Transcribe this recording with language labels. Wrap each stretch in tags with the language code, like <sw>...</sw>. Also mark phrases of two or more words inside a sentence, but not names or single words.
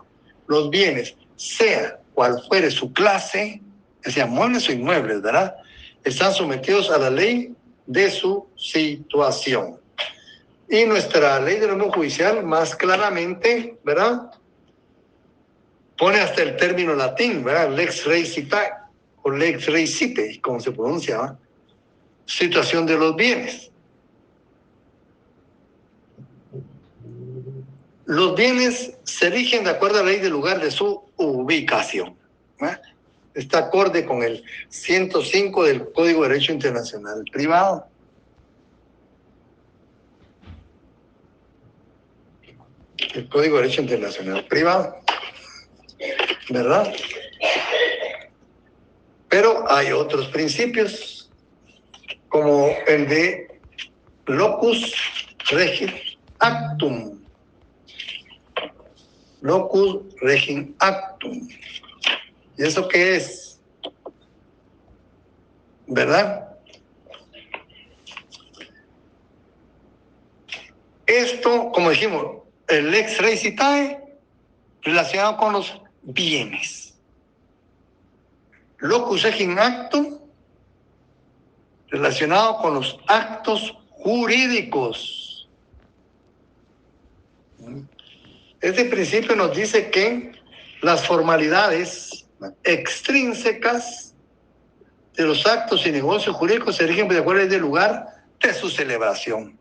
<es>Los bienes, sea cual fuere su clase, o sea, muebles o inmuebles, ¿verdad?, están sometidos a la ley de su situación. Y nuestra ley de norma judicial más claramente, ¿verdad?, pone hasta el término latín, ¿verdad?,</es> <la>lex rei citae, o lex rei cite,</la> <es>como se pronuncia, ¿verdad?, situación de los bienes. Los bienes se rigen de acuerdo a la ley del lugar de su ubicación, ¿verdad? Está acorde con el 105 del Código de Derecho Internacional Privado. El Código de Derecho Internacional Privado, ¿verdad? Pero hay otros principios, como el de</es> <la>locus regit actum. Locus regit actum.</la> <es>¿Y eso qué es? ¿Verdad?</es> <la>Esto, como dijimos, el lex rei citae,</la> <es>relacionado con los bienes.</es> <la>Locus regit actum,</la> <es>relacionado con los actos jurídicos. Este principio nos dice que las formalidades extrínsecas de los actos y negocios jurídicos se rigen de acuerdo al lugar de su celebración.</es>